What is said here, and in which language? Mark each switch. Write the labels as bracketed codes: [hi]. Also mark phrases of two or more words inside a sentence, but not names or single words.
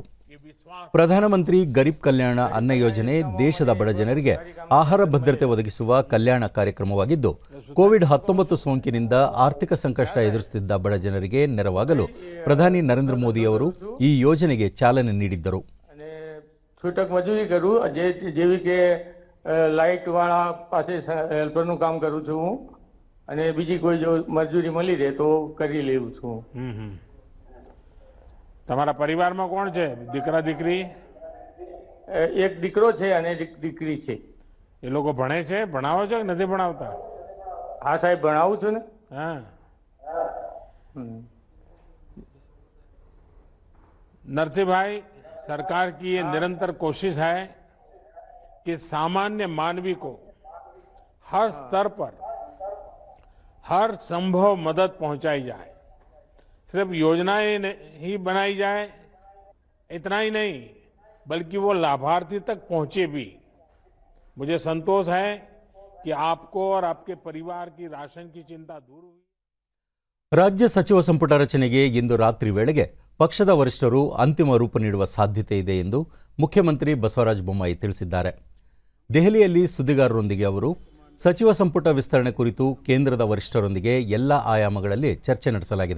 [kn] ಪ್ರಧಾನಮಂತ್ರಿ ಗರೀಬ್ ಕಲ್ಯಾಣ ಅನ್ನ ಯೋಜನೆ ದೇಶದ ಬಡ ಜನರಿಗೆ ಆಹಾರ ಭದ್ರತೆ ಒದಗಿಸುವ ಕಲ್ಯಾಣ ಕಾರ್ಯಕ್ರಮವಾಗಿದ್ದು, ಕೋವಿಡ್-19 ಸೋಂಕಿನಿಂದ ಆರ್ಥಿಕ ಸಂಕಷ್ಟ ಎದುರಿಸುತ್ತಿದ್ದ ಬಡ ಜನರಿಗೆ ನೆರವಾಗಲು ಪ್ರಧಾನಿ ನರೇಂದ್ರ ಮೋದಿ ಅವರು ಈ ಯೋಜನೆಗೆ ಚಾಲನೆ ನೀಡಿದ್ದರು. [gu] છૂટક મજૂરી કરું, જેવી કે લાઇટ વાળા પાસે હેલ્પરનું કામ કરું છું હું, અને બીજી કોઈ જો મજૂરી મળી રહે તો કરી લેવું છું. તમારા પરિવારમાં કોણ છે? દીકરા દીકરી? એક દીકરો છે અને એક દીકરી છે. એ લોકો ભણે છે? ભણાવો છો કે નથી ભણાવતા? હા સાહેબ, ભણાવું છું ને. હા. [hi] नरसिंह भाई, सरकार की ये निरंतर कोशिश है कि सामान्य मानवी को हर स्तर पर हर संभव मदद पहुंचाई जाए। सिर्फ योजनाएं ही बनाई जाए इतना ही नहीं, बल्कि वो लाभार्थी तक पहुंचे भी। मुझे संतोष है कि आपको और आपके परिवार की राशन की चिंता दूर हुई। [kn] ರಾಜ್ಯ ಸಚಿವ ಸಂಪುಟ ರಚನೆಗೆ ಇಂದು ರಾತ್ರಿ ವೇಳೆಗೆ ಪಕ್ಷದ ವರಿಷ್ಠರು ಅಂತಿಮ ರೂಪ ನೀಡುವ ಸಾಧ್ಯತೆ ಇದೆ ಎಂದು ಮುಖ್ಯಮಂತ್ರಿ ಬಸವರಾಜ ಬೊಮ್ಮಾಯಿ ತಿಳಿಸಿದ್ದಾರೆ. ದೆಹಲಿಯಲ್ಲಿ ಸುದ್ದಿಗಾರರೊಂದಿಗೆ ಅವರು ಸಚಿವ ಸಂಪುಟ ವಿಸ್ತರಣೆ ಕುರಿತು ಕೇಂದ್ರದ ವರಿಷ್ಠರೊಂದಿಗೆ ಎಲ್ಲ ಆಯಾಮಗಳಲ್ಲಿ ಚರ್ಚೆ ನಡೆಸಲಾಗಿದೆ.